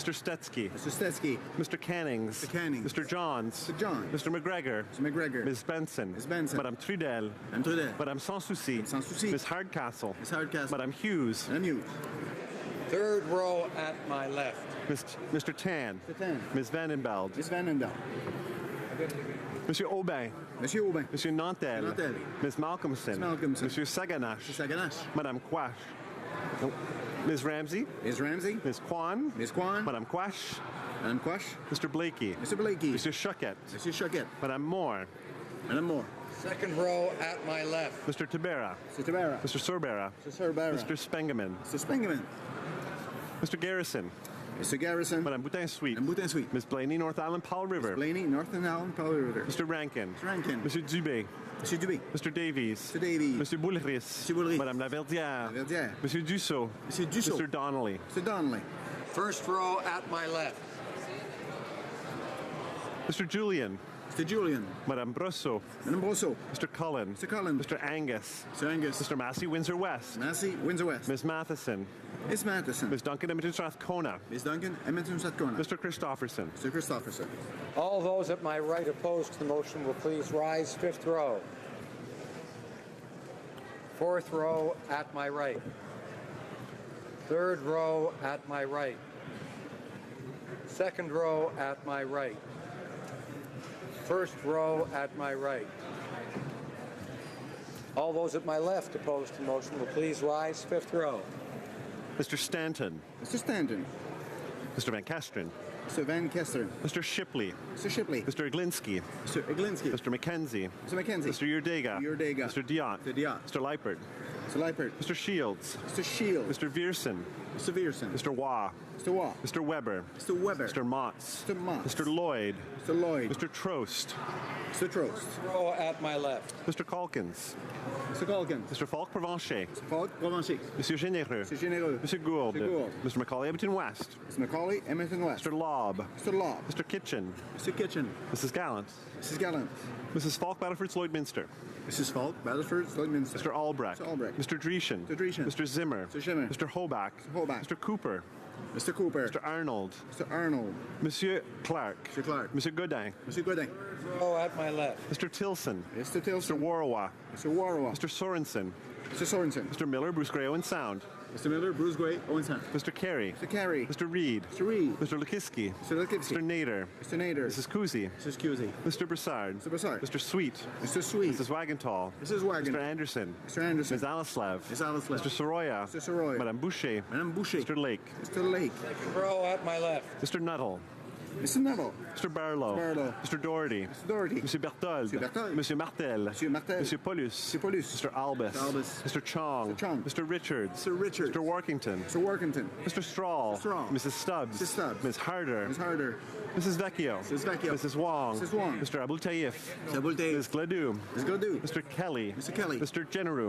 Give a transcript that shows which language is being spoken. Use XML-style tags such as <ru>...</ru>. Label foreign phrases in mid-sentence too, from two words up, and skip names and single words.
<en>Stetsky. Mr. Stetsky. Mr. Cannings. Mr. Cannings. Mr. Johns. Mr. John. Mr. McGregor. Mr. McGregor. Ms. Benson. Ms. Benson. Madame Trudel. Madame Trudel. Madame Sans Souci. Sans Souci. Ms. Hardcastle. Ms. Hardcastle. Madame Hughes. Madame Hughes. Third row at my left. Mr. Tan. Mr. Tan. Ms. Vandenbeld. Ms. Vandenbeld. Monsieur Aubin. Monsieur Aubin. Monsieur Nantel. Nantel. Ms. Malcolmson. Ms. Malcolmson. Monsieur Saganash. Monsieur Saganash. Madame Quash. Ms. Ramsey. Ms. Ramsey. Ms. Kwan. Ms. Kwan. Madame Quash. Madame Quash. Mr. Blakey. Mr. Blakey. Monsieur Choquette. Monsieur Choquette. Madame Moore. Madame Moore. Second row at my left. Mr. Tabera. Mr. Tabera. Mr. Sorbera. Mr. Sorbera. Mr. Spengeman. Mr. Spengeman. Mr. Garrison. Mr. Garrison. Madame Boutin-Sweet. Madame Boutin-Sweet. Ms. Blaney, North Island, Powell River. Ms. Blaney, North Island, Powell River. Mr. Rankin. Mr. Rankin. Monsieur Dubé. Monsieur Dubé. Mr. Davies. Mr. Davies. Monsieur Boulris. Monsieur Boulris. Madame Laverdière. Laverdière. Monsieur Dussault. Monsieur Dussault. Mr. Donnelly. Mr. Donnelly. First row at my left. Mr. Julian. Mr. Julian. Madame Brosseau. Madame Brosseau. Mr. Cullen. Mr. Cullen. Mr. Angus. Mr. Angus. Mr. Massey, Windsor West. Massey, Windsor West. Ms. Matheson. Ms. Matheson. Ms. Duncan, Edmonton, Strathcona. Ms. Duncan, Edmonton, Strathcona. Mr. Christopherson. Mr. Christopherson. All those at my right opposed to the motion will please rise. Fifth row. Fourth row at my right. Third row at my right. Second row at my right. First row at my right. All those at my left opposed to the motion will please rise. Fifth row. Mr. Stanton. Mr. Stanton. Mr. Van Kesteren. Mr. Van Kesteren. Mr. Shipley. Mr. Shipley. Mr. Iglinski. Mr. Iglinski. Mr. McKenzie. Mr. McKenzie. Mr. Yurdega. Yurdega. Mr. Diot. Mr. Diot. Mr. Leipert. Mr. Leipert. Mr. Shields. Mr. Shields. Mr. Vierson. Mr. Vierson. Mr. Waugh. Mr. Waugh. Mr. Weber. Mr. Weber. Mr. Motts. Mr. Motts. Mr. Lloyd. Mr. Lloyd. Mr. Trost. Mr. Trost. Row at my left. Mr. Calkins. Mr. Calkins. Mr. Falk Provencher. Mr. Falk Provencher. Monsieur Généreux. Mr. Généreux. Mr. Gould. Mr. Gould. Mr. Macaulay, Edmonton West. Mr. Macaulay, Edmonton West. Mr. Lobb. Mr. Lobb. Mr. Kitchen. Mr. Kitchen. Mrs. Gallant. Mrs. Gallant. Mrs. Falk, Battleford, Lloydminster. Mrs. Falk, Battleford, Lloydminster. Mr. Albrecht. Mr. Albrecht. Mr. Dreeshen. Mr. Dreeshen. Mr. Zimmer. Mr. Zimmer. Mr. Hoback. Mr. Hoback. Mr. Cooper. Mr. Cooper. Mr. Arnold. Mr. Arnold. Monsieur Clark. Mr. Clark. Mr. Godin. Mr. Godin. Row at my left. Mr. Tilson. Mr. Tilson. Mr. Warwa. Mr. Warwa. Mr. Sorensen. Mr. Sorensen. Mr. Miller, Bruce Gray, Owen Sound. Mr. Miller, Bruce Gray, Owen Sound. Mr. Carey. Mr. Carey. Mr. Reed. Mr. Reed. Mr. Lukiski. Mr. Lukiski. Mr. Nader. Mr. Nader. Mrs. Kuzi. Mrs. Cusi. Mr. Broussard. Mr. Broussard. Mr. Sweet. Mr. Sweet. Mrs. Wagentall. Mrs. Wagon. Mr. Anderson. Mr. Anderson. Ms. Alislav. Ms. Alislav. Mr. Soroya. Mr. Soroya. Madame Boucher. Madame Boucher. Mr. Lake. Mr. Lake. Second row at my left. Mr. Nuttall. Mr. Neville. Mr. Barlow. Barlow. Mr. Doherty. Mr. Doherty. Monsieur Berthold. Monsieur Berthold. Monsieur Martel. Monsieur Martel. Monsieur Paulus. Monsieur Paulus. Mr. Albus. Mr. Albus. Mr. Chong. Mr. Chong. Mr. Richards. Mr. Richards. Mr. Workington. Mr. Workington. Mr. Strahl. Mr. Strahl. Mrs. Stubbs. Mrs. Stubbs. Ms. Harder. Ms. Harder. Mrs. Vecchio. Mrs. Vecchio. Mrs. Wong. Mrs. Wong. Mr. Abul Taif. Mr. Abul Taif. Ms. Gladue. Ms. Gladue. Mr. Kelly. Mr. Kelly. Mr. Generou.</en>